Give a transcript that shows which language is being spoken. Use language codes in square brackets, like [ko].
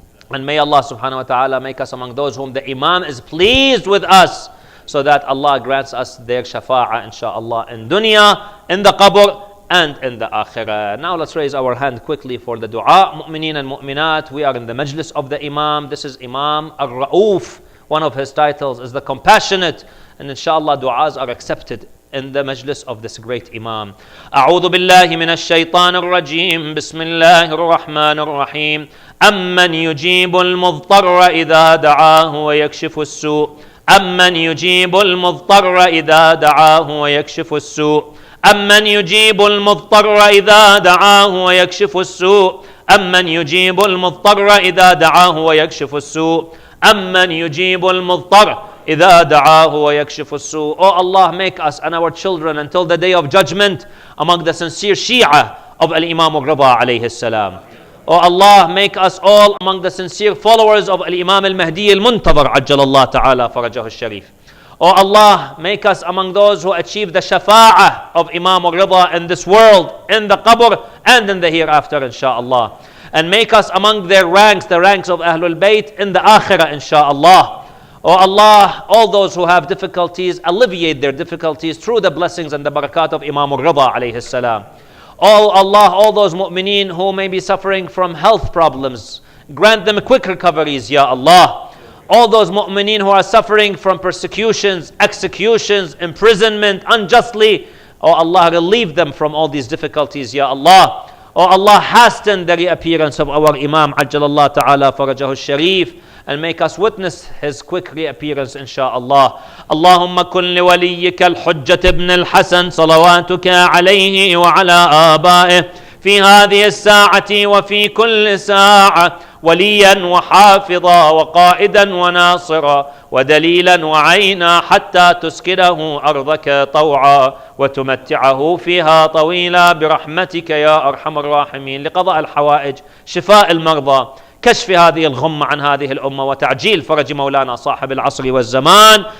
[en] And may Allah subhanahu wa ta'ala make us among those whom the Imam is pleased with us, so that Allah grants us their shafa'ah, insha'Allah, in dunya, in the qabr, and in the akhirah. Now let's raise our hand quickly for the dua. Mu'mineen and mu'minat, we are in the majlis of the Imam. This is Imam Ar-Ra'uf. One of his titles is the compassionate. And inshallah, du'as are accepted in the majlis of this great Imam. [ar] أعوذ بالله من الشيطان الرجيم بسم الله الرحمن الرحيم أمن يجيب المضطر إذا دعاه ويكشف السوء أمن يجيب المضطر إذا دعاه ويكشف السوء أمن يجيب المضطر إذا دعاه ويكشف السوء أمن يجيب المضطر إذا دعاه ويكشف السوء أمن يجيب المضطر إذا دعاه ويكشف السوء. [en] Oh Allah, make us and our children until the day of judgment among the sincere Shia of Al-Imam Ar-Ridha alayhi salam. Oh Allah, make us all among the sincere followers of Al-Imam Al-Mahdi Al-Muntadhar Ajjalallah Ta'ala Farajahu Al-Sharif. Oh Allah, make us among those who achieve the shafa'ah of Imam Ar-Ridha in this world, in the qabr and in the hereafter, insha'Allah. And make us among their ranks, the ranks of Ahlul Bayt in the akhirah, insha'Allah. Oh Allah, all those who have difficulties, alleviate their difficulties through the blessings and the barakat of Imam Ar-Ridha alayhi salam. Oh Allah, all those mu'mineen who may be suffering from health problems, grant them quick recoveries, Ya Allah. All those mu'mineen who are suffering from persecutions, executions, imprisonment unjustly, oh Allah, relieve them from all these difficulties, Ya Allah. Oh Allah, hasten the reappearance of our Imam Ajjalallah Ta'ala Farajahu Sharif, and make us witness his quick reappearance, insha'Allah. [ar] Allahumma kun li waliyyika al-Hujjat ibn al-Hasan salawatuka alayhi wa ala aba'ih في هذه الساعة وفي كل ساعة وليا وحافظا وقائدا وناصرا ودليلا وعينا حتى تسكنه أرضك طوعا وتمتعه فيها طويلا برحمتك يا أرحم الراحمين لقضاء الحوائج، شفاء المرضى، كشف هذه الغمة عن هذه الأمة، وتعجيل فرج مولانا صاحب العصر والزمان.